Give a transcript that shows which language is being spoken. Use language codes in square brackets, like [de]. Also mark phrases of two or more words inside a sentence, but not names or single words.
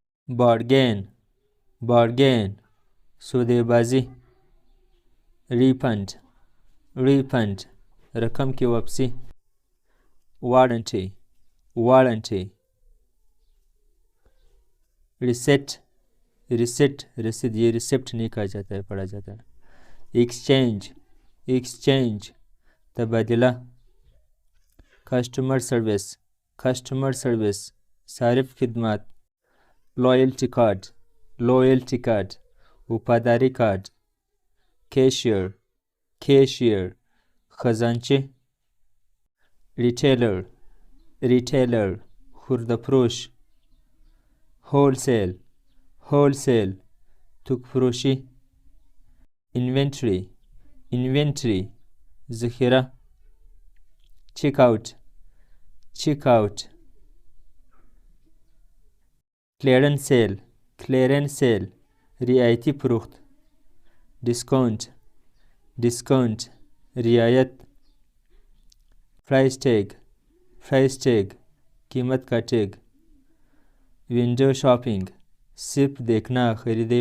[en] bargain, bargain, सौदेबाजी, refund, refund, [ur] رقم کی واپسی, [en] warranty, warranty, reset, reset, [ur] رسید، یہ رسیپٹ نہیں کہا جاتا ہے، پڑھا جاتا ہے, [en] exchange, exchange, तबादला, customer service, customer service, [ur] صارف خدمت, [en] loyalty card, loyalty card, [ur] وفاداری کارڈ, [en] cashier, cashier, खजांची, retailer, retailer, खुर्दफरोश, wholesale, wholesale, तुकफरोशी, inventory, inventory, ज़ख़ीरा, checkout, checkout, clearance sale, clearance sale, [ur] رعایتی فروخت, [en] discount, discount, रियायत, price tag, price [ur] ٹیگ، قیمت کا ٹیگ, [en] window shopping, [ur] صرف دیکھنا خریدے